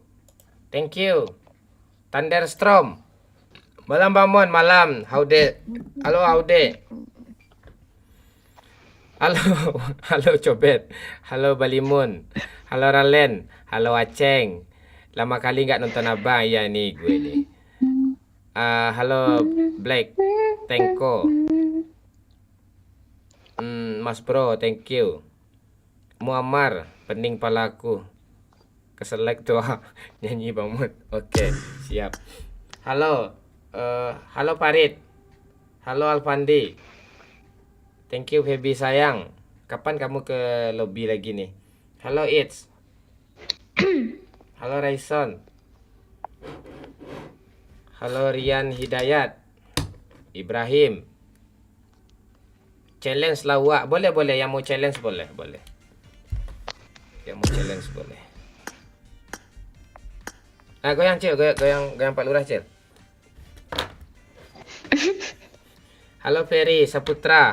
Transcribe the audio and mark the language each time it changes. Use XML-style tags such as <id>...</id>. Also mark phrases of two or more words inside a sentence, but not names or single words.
<en>Thank you. Thunderstorm.</en> <id>Malam Bamon, malam. Haude. Halo, Haude. Halo, halo Cobet. Halo Balimun. Halo Ralen. Halo Aceng. Lama kali nggak nonton abang. Ya nih gue nih. Halo Black. Tengko. Mas Bro,</id> <en>thank you.</en> <id>Muammar, pening palaku. Keselek doa nyanyi banget. Oke, siap. Halo, halo Farid. Halo Alfandi.</id> <en>Thank you</en> <id>Feby sayang. Kapan kamu ke lobby lagi nih? Halo It's. Halo Raison. Halo Rian Hidayat. Ibrahim. Challenge lawak. Boleh. Yang mau challenge boleh. Yang mau challenge boleh. Goyang Cil. Goyang Pak Lurah Cil. Halo Ferry Saputra.</id>